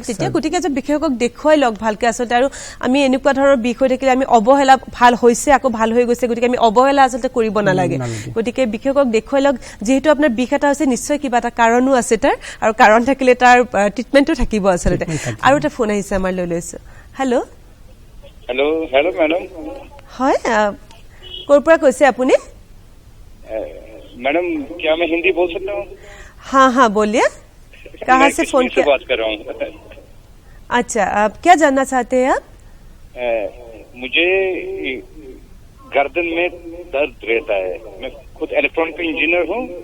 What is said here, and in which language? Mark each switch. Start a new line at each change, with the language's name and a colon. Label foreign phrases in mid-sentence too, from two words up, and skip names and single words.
Assamese: তেতিয়া গতিকে এজন বিশেষজ্ঞক দেখুৱাই লওক ভালকে আচলতে। আৰু আমি এনেকুৱা ধৰণৰ বিষ হৈ থাকিলে আমি অৱহেলা, ভাল হৈছে আকৌ ভাল হৈ গৈছে, গতিকে আমি অৱহেলা আচলতে কৰিব নালাগে। গতিকে বিশেষজ্ঞক দেখুৱাই লওক। যিহেতু আপোনাৰ বিষ এটা হৈছে, নিশ্চয় কিবা এটা কাৰণো আছে তাৰ, আৰু কাৰণ থাকিলে তাৰ ট্ৰিটমেণ্টো থাকিব আচলতে। আৰু এটা ফোন আহিছে আমাৰ, লৈ লৈছো। হেল্ল'
English: hello madam.
Assamese: হয়, ক'ৰ পৰা কৈছে আপুনি?
Hindi: मैडम क्या मैं हिंदी बोल सकता हूँ? हाँ बोलिए, कहाँ से फोन किया? बात कर रहा हूँ। अच्छा, आप क्या जानना चाहते हैं आप? मुझे गर्दन में दर्द रहता है, मैं खुद इलेक्ट्रॉनिक इंजीनियर हूँ।